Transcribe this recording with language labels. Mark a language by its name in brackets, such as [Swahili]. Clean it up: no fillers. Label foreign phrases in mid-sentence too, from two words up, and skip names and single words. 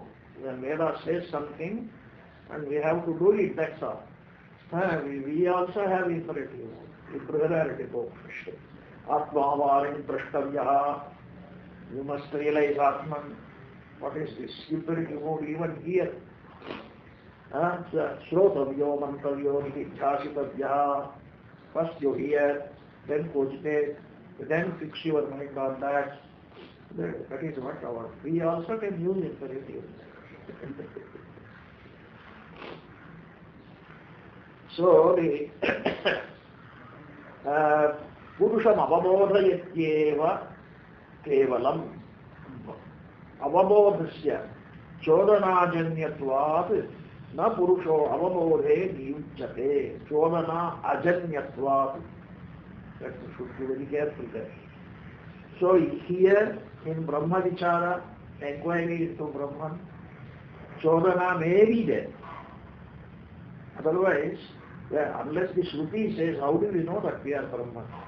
[English] When Veda says something and we have to do it, that's all. We also have imperative mode, imperative mode. [Sanskrit] Atmavare Drashtavya. [English] You must realize Atman. What is this? Imperative mode even here. [Sanskrit] Shrotavyo mantavyo jhasitavya. [English] First you hear, then cogitate, then fix your mind on that. That is what our... We also can use imperative. So the [Sanskrit] Purusham avabodhayatyeva kevalam avabodhasya chodhanajanyatvat na purusho avabodhe niyujyate chodhana ajanyatvat. [English] That we should be very careful there. So here in [Sanskrit] Brahma Vichara, [English] inquiry into Brahman, chodhana may be there. Otherwise, unless the Shruti says, how do we know that we are Brahman?